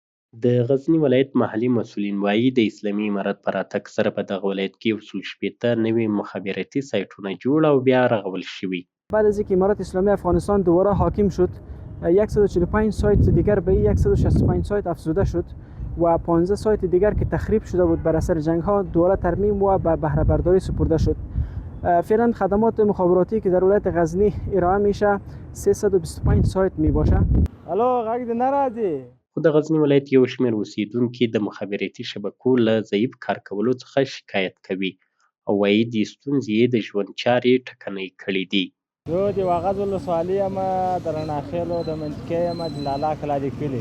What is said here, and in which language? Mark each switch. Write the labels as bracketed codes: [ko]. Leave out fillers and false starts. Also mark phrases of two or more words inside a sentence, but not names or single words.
[ps] د غزني ولایت محلي مسؤلین وایي د اسلامي امارت په راتګ سره په دغه ولایت کې 160 نوي مخابراتي سایټونه جوړ او بیا رغول شوي. [fa] بعد از اینکه امارت اسلامی افغانستان دوباره حاکم شد 145 سایت دیگر به 165 سایت افزوده شد و 15 سایت دیگر که تخریب شده بود بر اثر جنگ ها دوباره ترمیم و به بهره برداری سپرده شد. فعلا خدمات مخابراتی که در ولایت غزنی ارائه میشه 325 سایت می باشه. [ps] الو غږ دې نه راځي. خو د غزني ولایت یو شمېر اوسیدونکي د مخابراتي شبکو له ضعیف کار کولو څخه شکایت کوي او وایي دې ستونزې یې د ژوند چارې ټکنۍ کړي دي. زه د واغظ ولسوالۍ یم، د رڼا خیلو د منطقې یم، د لالا کلا د کلي.